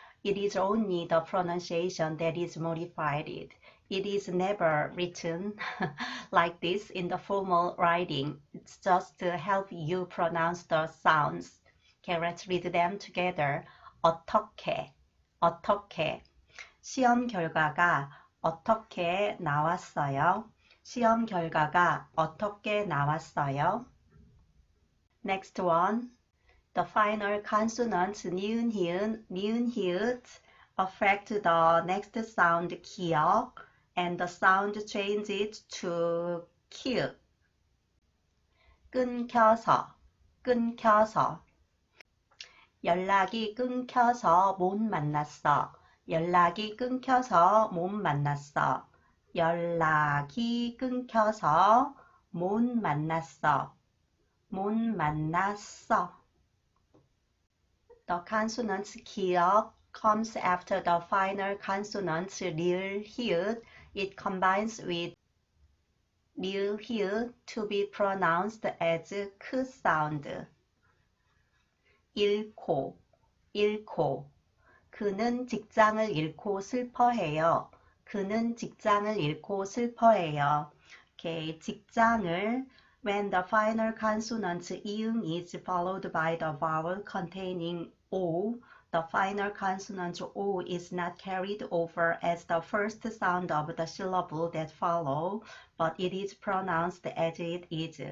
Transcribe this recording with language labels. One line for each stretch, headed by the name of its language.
English: It is only the pronunciation that is modified. It is never written like this in the formal writing. It's just to help you pronounce the sounds. Okay, let's read them together.
Korean: 어떻게, 어떻게. 시험 결과가 어떻게 나왔어요? 시험 결과가 어떻게 나왔어요?
English: Next one. The final consonants 니은, 히읗, 니은, 히읗 affect the next sound 기역 and the sound changes to q.
Korean: 끊겨서, 끊겨서. 연락이 끊겨서 못 만났어. 연락이 끊겨서 못 만났어. 연락이 끊겨서 못 만났어. 못 만났어.
English: The consonant 기역 comes after the final consonants 리을, 히읗. It combines with 리을, 히읗 to be pronounced as 크 sound.
Korean: 잃고, 잃고. 그는 직장을 잃고 슬퍼해요. 그는 직장을 잃고 슬퍼해요.
English: Okay, 직장을 when the final consonant 이응 is followed by the vowel containing O, the final consonant O is not carried over as the first sound of the syllable that follow, but it is pronounced as it is.